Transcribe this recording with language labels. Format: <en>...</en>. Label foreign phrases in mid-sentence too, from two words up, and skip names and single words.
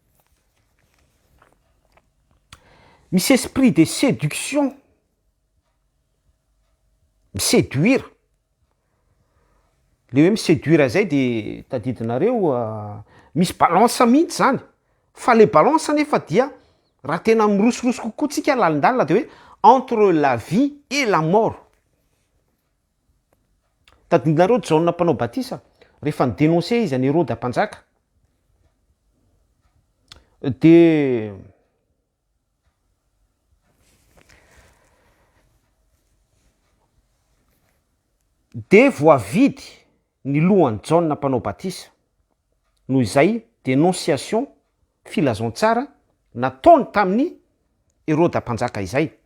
<mg>Misy</mg> <fr>esprit de séduction,</fr> <mg>miséduire. Le hoe miséduire zay de tadidinareo misy balance mihitsy zany. Fa le balance nefa dia raha tena mirosorosy kokoa tsika lalindalina de hoe</mg> <fr>entre la vie et la mort.</fr> <mg>Tadidinareo John mpanao batisa rehefa nidénoncer izy any Hérode mpanjaka de voavidy ny lohan'ny John mpanao batisa noho izay dénonciation filazantsara nataony tamin'ny Hérode mpanjaka izay.</mg>